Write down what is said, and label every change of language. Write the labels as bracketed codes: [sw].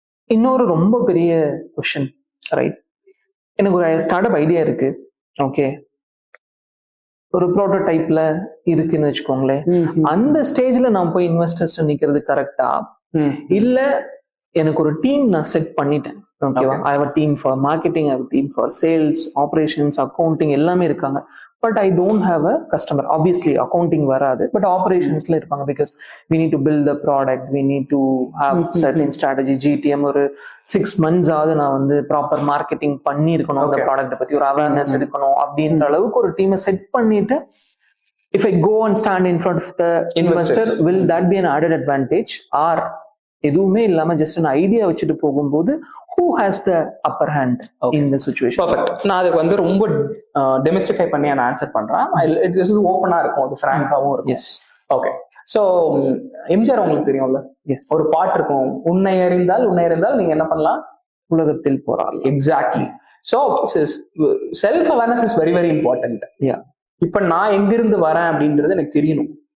[ta] இன்னொரு ரொம்ப பெரிய கொஸ்டின், ரைட்? எனக்கு ஒரு ஸ்டார்ட் அப் ஐடியா இருக்கு. ஓகே, ஒரு ப்ரோட்டோடைப்ல இருக்குன்னு வச்சுக்கோங்களேன். அந்த ஸ்டேஜ்ல நான் போய் இன்வெஸ்டர்ஸ் நிக்கிறது கரெக்டா, இல்ல எனக்கு ஒரு டீம் நான் செட் பண்ணிட்டேன், ஓகேவா? [en] I have a team for marketing, I have a team for sales, operations, accounting [ta] எல்லாமே இருக்காங்க. [en] But I don't have a customer. [ta] Obviously accounting வராது, பட் ஆப்ரேஷன்ஸ்ல இருப்பாங்க. [en] Because we need to build the product, we need to have certain strategy, GTM. [ta] ஒரு 6 months ஆகுது நான் வந்து proper marketing பண்ணி இருக்கணும், அந்த ப்ராடக்ட்டை பத்தி ஒரு அவேர்னஸ் எடுக்கணும் அப்படின்ற அளவுக்கு ஒரு டீமை செட் பண்ணிட்டு [en] if I go and stand in front of the investor, will that be an added advantage? Or [ta] எதுவுமே இல்லாம ஜஸ்ட் ஒரு ஐடியா வச்சுட்டு போகும்போது [en] who has the upper hand in the situation? Perfect. [ta] நான் அதுக்கு வந்து ரொம்ப டெமிஸ்டிஃபை பண்ணி நான் ஆன்சர் பண்றேன். இட் இஸ் ஓப்பனா இருக்கும், அது ஃப்ராங்காவும் இருக்கும். S, okay. சோ எம்ஜிஆர் உங்களுக்கு தெரியும்ல, ஒரு பாட்டு இருக்கும், உன்னை அறிந்தால் நீங்க என்ன பண்ணலாம், உலகத்தில் போறாள். [en] Exactly. So self awareness is very very important. [ta] இப்ப நான் எங்கிருந்து வரேன் அப்படின்றது எனக்கு தெரியணும்.